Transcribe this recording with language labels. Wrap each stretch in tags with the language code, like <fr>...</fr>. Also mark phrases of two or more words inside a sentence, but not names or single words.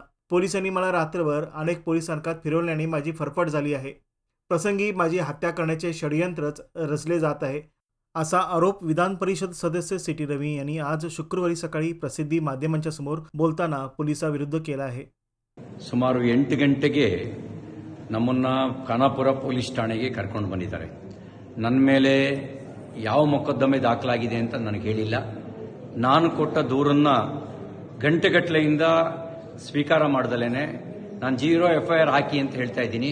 <mr>पोलिसांनी मला रात्रभर अनेक पोलिसांकात फिरवल्याने माझी फरफट झाली आहे। प्रसंगी माझी हत्या करण्याचे षडयंत्रच रचले जात आहे, असा आरोप विधान परिषद सदस्य सिटी रवी यांनी आज शुक्रवारी सकाळी प्रसिद्धी माध्यमांच्या समोर बोलताना पोलिसांविरुद्ध केला आहे।</mr> <kn>ಸುಮಾರು 8 ಗಂಟೆಗೆ ನಮ್ಮನ್ನ ಖಾನಾಪುರ ಪೊಲೀಸ್ ಠಾಣೆಗೆ ಕರ್ಕೊಂಡು ಬಂದಿದ್ದಾರೆ। ನನ್ನ ಮೇಲೆ ಯಾವ ಮೊಕದ್ದಮೆ ದಾಖಲಾಗಿದೆ ಅಂತ ನನಗೆ ಹೇಳಿಲ್ಲ। ನಾನು ಕೊಟ್ಟ ದೂರನ್ನ ಗಂಟೆಗಟ್ಟಲೆಯಿಂದ ಸ್ವೀಕಾರ ಮಾಡದಲೇನೆ ನಾನು 0 FIR ಹಾಕಿ ಅಂತ ಹೇಳ್ತಾ ಇದ್ದೀನಿ।</kn>